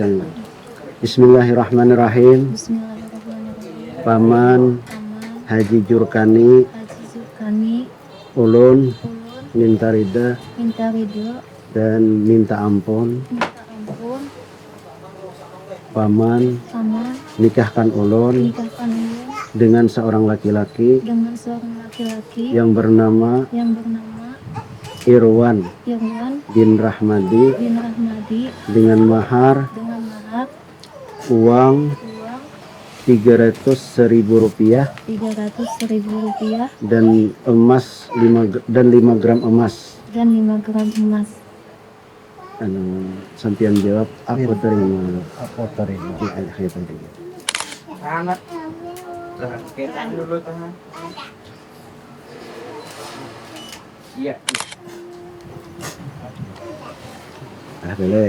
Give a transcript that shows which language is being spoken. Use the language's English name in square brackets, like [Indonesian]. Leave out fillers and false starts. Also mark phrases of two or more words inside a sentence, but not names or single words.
[Indonesian] Bismillahirrahmanirrahim. Paman Haji Jurkani ulun minta ridha dan minta ampun. Paman nikahkan ulun dengan seorang laki-laki yang bernama Irwan bin Rahmadi dengan mahar uang 300.000 rupiah 300.000 rupiah dan emas 5 gram emas. dan 5 gram emas. Sampian jawab aku terima. Aku terima. Ya, penting. Boleh.